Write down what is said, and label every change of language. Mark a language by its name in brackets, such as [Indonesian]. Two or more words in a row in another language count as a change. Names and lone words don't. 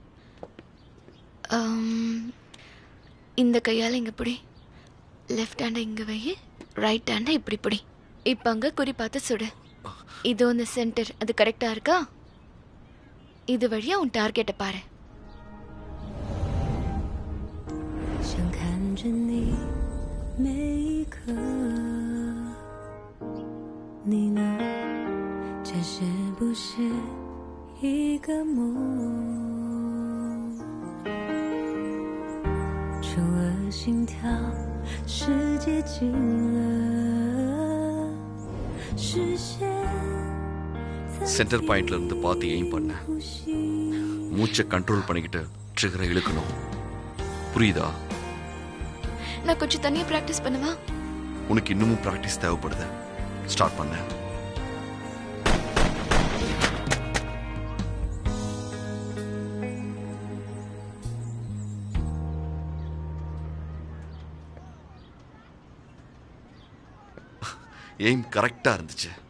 [Tamil] இந்த கையால இங்க பிடி. [English] left handai [Tamil] இங்க வை, [English] right handai [Tamil] இப்படி பிடி. இப்ப அங்க குறி பார்த்து சுடு. இது ஒன்று சென்டர், அது கரெக்டா இருக்கா? இது வழியா உன் டார்கெட்டை பாரு. [Chinese] 你呢？这是不是一个梦？除了心跳，世界静了，视线。 [English] center pointla [Tamil] இருந்து பார்த்து எய்ம் பண்ண. மூச்சை கண்ட்ரோல் பண்ணிக்கிட்டு ட்ரிகரை இழுக்கணும். புரியுதா? நான் கொஞ்சம் தனியா பிராக்டிஸ் பண்ணுவா? உனக்கு இன்னமும் பிராக்டிஸ் தேவைப்படுது. ஸ்டார்ட் பண்ண. [English] aim correcta [Tamil] இருந்துச்சு.